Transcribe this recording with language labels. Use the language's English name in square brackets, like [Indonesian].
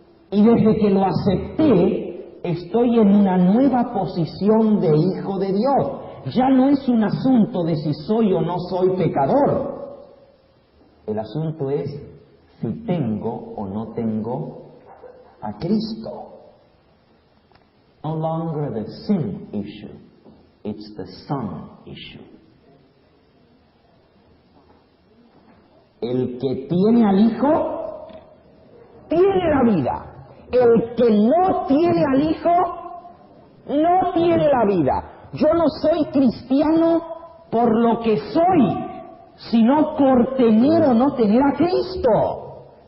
[Spanish] Y desde que lo acepté, estoy en una nueva posición de hijo de Dios. Ya no es un asunto de si soy o no soy pecador. El asunto es si tengo o no tengo a Cristo. [English] No longer the sin issue, it's the son issue. [Spanish] El que tiene al Hijo, tiene la vida. El que no tiene al Hijo, no tiene la vida. Yo no soy cristiano por lo que soy, sino por tener o no tener a Cristo.